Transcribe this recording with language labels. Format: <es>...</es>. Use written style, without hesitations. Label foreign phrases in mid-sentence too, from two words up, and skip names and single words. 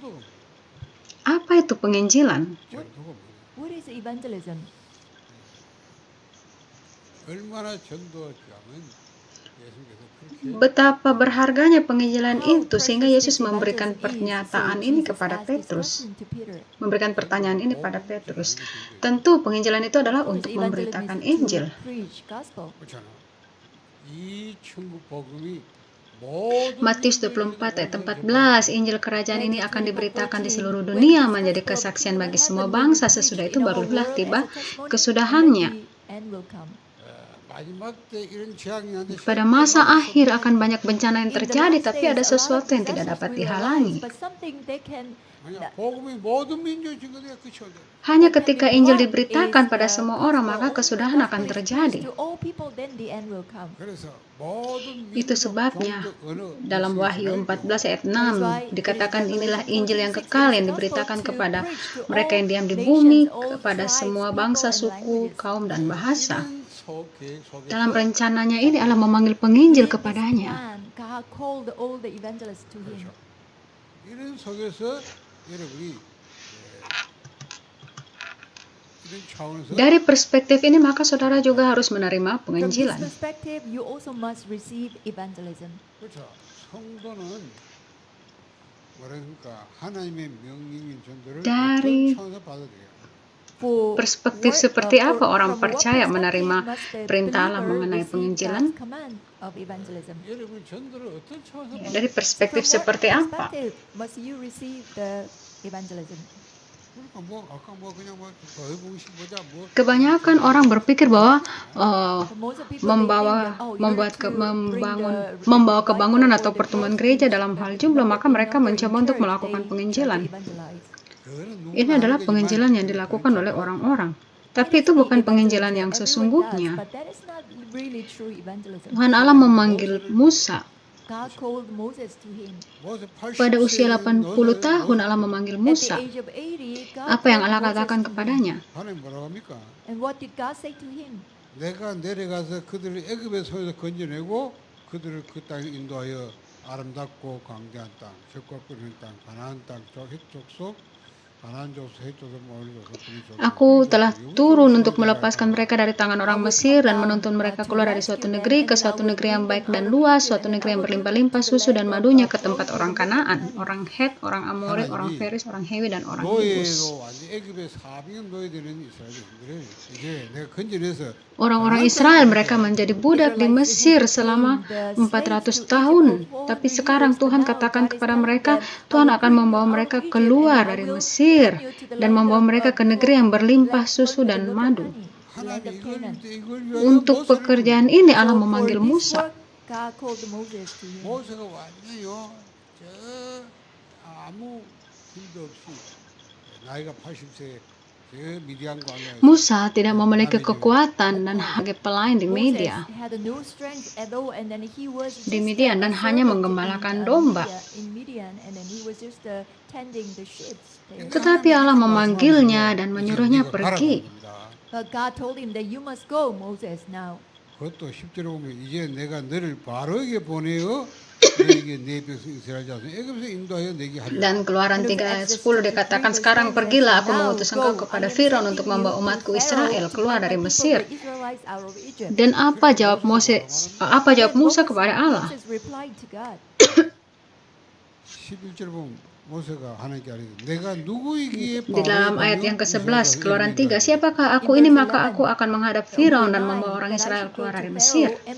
<id>Apa itu penginjilan?</id> <ko>전도가 뭐예요?</ko> <en>What is evangelism?</en> <ko>얼마나 전도자면 예수님께서 그렇게</ko> <id>Betapa berharganya penginjilan</id> <en>How</en> <id>itu sehingga</id> <en>precious</en> <id>Yesus</id> <en>this</en> <id>memberikan</id> <en>evangelism is. So</en> <id>pernyataan ini</id> <en>Jesus</en> <id>kepada</id> <en>asked this</en> <id>Petrus.</id> <en>question to Peter.</en> <id>Memberikan pertanyaan ini pada</id> <ko>복음</ko> <id>Petrus.</id> <ko>전하는 게 전도예요.</ko> <id>Tentu penginjilan itu adalah</id> <en>Of course,</en> <id>untuk</id> <en>evangelism</en> <id>memberitakan</id> <en>is to</en> <id>Injil.</id> <en>preach gospel.</en> <ko>그렇잖아. 이 천국 복음이 모든</ko> <id>Matius</id> <ko>민족에게</ko> <id>24 ayat</id> <ko>오직</ko> <id>14, Injil kerajaan ini akan diberitakan di seluruh dunia menjadi kesaksian bagi semua bangsa. Sesudah itu barulah tiba kesudahannya.</id> <ko>마지막 때 이런 재앙이 하는데</ko> <id>Pada masa akhir akan banyak bencana yang terjadi, tapi ada sesuatu yang tidak dapat dihalangi.</id> <ko>복음이 모든 민족에 증거돼야 끝이 올 때.</ko> <id>Hanya ketika Injil diberitakan pada semua orang, maka kesudahan akan terjadi.</id> <ko>그래서 모든</ko> <id>Itu</id> <ko>민족,</ko> <id>sebabnya</id> <ko>종족, 언어,</ko> <id>dalam Wahyu 14 ayat 6 dikatakan inilah Injil yang kekal yang diberitakan kepada mereka yang diam di bumi, kepada semua bangsa, suku, kaum, dan bahasa. Dalam rencananya ini Allah memanggil penginjil kepadanya.</id> <ko>이런 속에서 여러분이 이런 차원에서</ko> <id>Dari perspektif ini, maka saudara juga harus menerima penginjilan.</id> <ko>그렇죠. 성도는 뭐랄까 하나님의 명령인 전도를</ko> <id>Dari</id> <ko>어떤 차원에서 받아야 돼요.</ko> <id>perspektif seperti apa orang percaya menerima perintah Allah mengenai penginjilan?</id> <ko>여러분 전도를 어떤 차원에서</ko> <id>Ya,</id> <ko>받아야</ko> <id>dari perspektif seperti apa?</id> <ko>그러니까 뭐 아까 뭐 그냥 뭐 해보고 싶보자 뭐</ko> <id>Kebanyakan orang berpikir bahwa membawa kebangunan atau pertumbuhan gereja dalam hal jumlah, maka mereka mencoba untuk melakukan penginjilan. Ini adalah penginjilan yang dilakukan oleh orang-orang. Tapi itu bukan penginjilan yang sesungguhnya. Tuhan Allah memanggil Musa. Pada usia 80 tahun Allah memanggil Musa. Apa yang Allah katakan kepadanya?</id> <ko>하나님 뭐라고 합니까? 내가 내려가서 그들을 애굽의 손에서 건져내고 그들을 그 땅에 인도하여 아름답고 광대한 땅, 젖과 끓는 땅, 가나안 땅, 족속, 가나안 족속, 헷 족속, 모압 족속, 그리 족속.</ko> <id>Aku telah turun untuk melepaskan mereka dari tangan orang Mesir dan menuntun mereka keluar dari suatu negeri ke suatu negeri yang baik dan luas, suatu negeri yang berlimpah-limpah susu dan madunya, ke tempat orang Kanaan, orang Het, orang Amori, orang Feris, orang Hewi, dan orang Yebus.</id> <ko>노예로 완전 애굽의 400년 노예되는 이스라엘인들을 이제 내가 건져내서</ko> <id>Orang-orang Israel mereka menjadi budak di Mesir selama 400 tahun. Tapi sekarang Tuhan katakan kepada mereka, Tuhan akan membawa mereka keluar dari Mesir dan membawa mereka ke negeri yang berlimpah susu dan madu.</id> <ko>하나님 이걸</ko> <id>Untuk pekerjaan ini Allah memanggil Musa.</id> <ko>모세가 완전히요 저 아무 힘도 없이 나이가 80세</ko> <id>Musa tidak memiliki kekuatan dan sebagai pelayan di Media. Di Midian dan hanya menggembalakan domba. Tetapi Allah memanggilnya dan menyuruhnya pergi.</id> <ko>그것도 10절에 보면 이제 내가 너를 바로에게 보내어</ko> <id>Dan Keluaran 3 ayat 10 dikatakan, sekarang pergilah, aku mengutus engkau kepada Firaun untuk membawa umatku Israel keluar dari Mesir. Dan apa jawab Musa kepada Allah? Di dalam ayat yang ke-11 Keluaran 3, siapakah aku ini, maka aku akan menghadap Firaun dan membawa orang Israel keluar dari Mesir.</id>